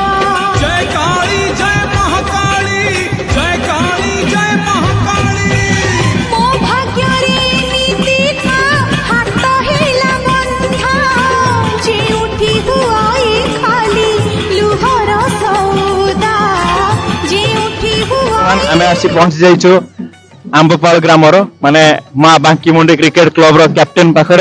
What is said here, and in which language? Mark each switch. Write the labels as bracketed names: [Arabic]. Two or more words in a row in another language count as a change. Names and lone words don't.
[Hindi] जय काली जय महाकाली, जय काली जय महाकाली। [Odia] ମୋ ଭାଗ୍ୟରେ ଏମିତି ଥା ହାତ ହେଲା ବନ୍ଧା, ଯେଉଁଠି ହୁଏ ଖାଲି ଲୁହର ସଉଦା, ଯେଉଁଠି ବର୍ତ୍ତମାନ ହୁଏ ଆମେ ଆସି ପହଞ୍ଚି ଯାଇଛୁ ଆମ୍ବପାଳ ଗ୍ରାମର ମାନେ ମା ବାଙ୍କିମୁଣ୍ଡି କ୍ରିକେଟ କ୍ଲବର କ୍ୟାପ୍ଟେନ ପାଖରେ।